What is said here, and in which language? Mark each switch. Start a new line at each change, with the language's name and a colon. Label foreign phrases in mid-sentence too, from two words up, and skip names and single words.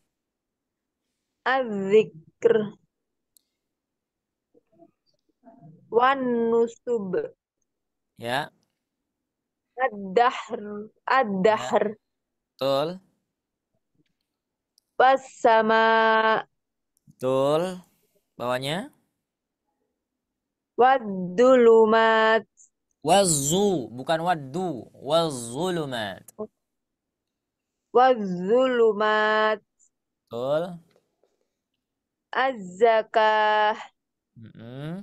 Arabic: الذكر والنصب.
Indonesian: Ya,
Arabic: الدهر.
Indonesian: ya,
Arabic: الدهر.
Indonesian: betul.
Arabic: والسماء.
Indonesian: Betul. Bawahnya.
Arabic: والظلمات.
Indonesian: Bukan waddu. Wazzulumat.
Arabic: والظلمات.
Indonesian: Betul.
Arabic: الزكاة. Mm-mm.